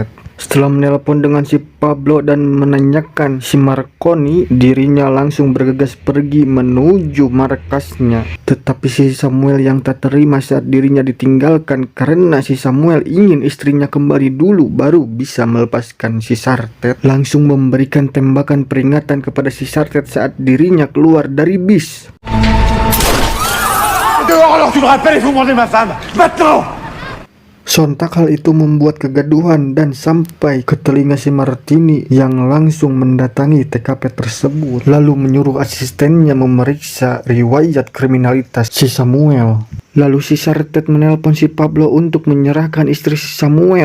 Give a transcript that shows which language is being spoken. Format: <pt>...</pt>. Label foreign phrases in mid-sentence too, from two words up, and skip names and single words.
<id>Setelah menelpon dengan si Pablo dan menanyakan si Marconi, dirinya langsung bergegas pergi menuju markasnya. Tetapi si Samuel yang tak terima saat dirinya ditinggalkan karena si Samuel ingin istrinya kembali dulu baru bisa melepaskan si Sartet. Langsung memberikan tembakan peringatan kepada si Sartet saat dirinya keluar dari bis.</id> <fr>Dehors alors tu me rappelles et vous demandez ma femme. Maintenant!</fr> <id>Sontak hal itu membuat kegaduhan dan sampai ke telinga si Martini yang langsung mendatangi TKP tersebut, lalu menyuruh asistennya memeriksa riwayat kriminalitas si Samuel. Lalu si Sartet menelpon si Pablo untuk menyerahkan istri si Samuel.</id>